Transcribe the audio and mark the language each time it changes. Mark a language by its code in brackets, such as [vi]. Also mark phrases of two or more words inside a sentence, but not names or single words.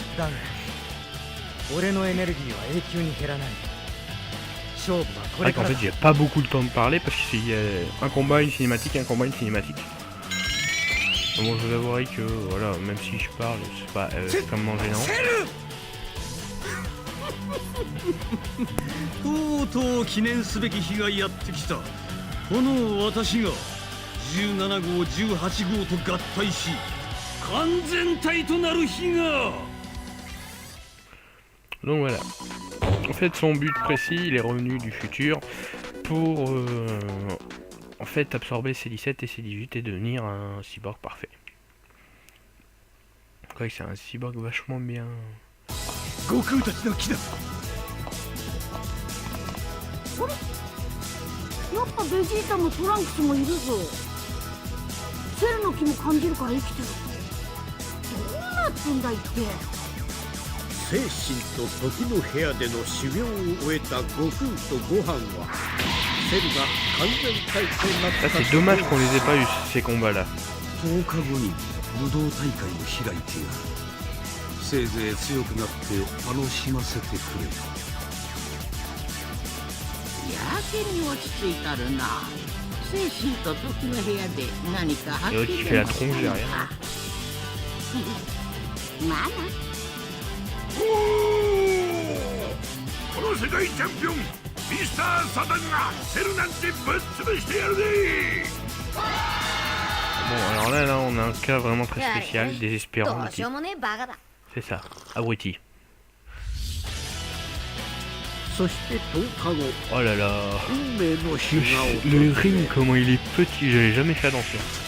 [fr] C'est vrai qu'en fait j'ai pas beaucoup de temps de parler parce qu'il y a un combat, une cinématique, un combat, une cinématique. Bon, je vous avouerai que voilà, même si je parle, c'est pas extrêmement gênant. [ja] とうとう記念すべき日がやってきた。この私が17号18号と合体し完全体となる日が。 [fr] Donc voilà. En fait, son but précis, il est revenu du futur pour en fait absorber C17 et C18 et devenir un cyborg parfait. Ouais, c'est un cyborg vachement bien. [ja] Goku たちの木だ。やっぱベジータもトランクスもいるぞ。セルの木も感じるから生きてる。どうなってんだいって。精神と時の部屋での修行を終えた悟空とご飯はセルが完全体となった。 [fr] Ça, c'est dommage qu'on les ait pas eu ces combats là. [ja] 10 日後に武道大会を開いてやる。せいぜい強くなって楽しませてくれ。やけに落ち着いたるな。精神と時の部屋で何か発見 [fr] qui fait la tronche derrière. [ja] まあな。この世界チャンピオンミスターサダンがセルなんてぶっ潰してやるぜ。 [fr] Bon, alors là, on a un cas vraiment très spécial, désespérant. C'est ça, abruti. Oh là là. Le ring, comment il est petit, je l'ai jamais fait attention.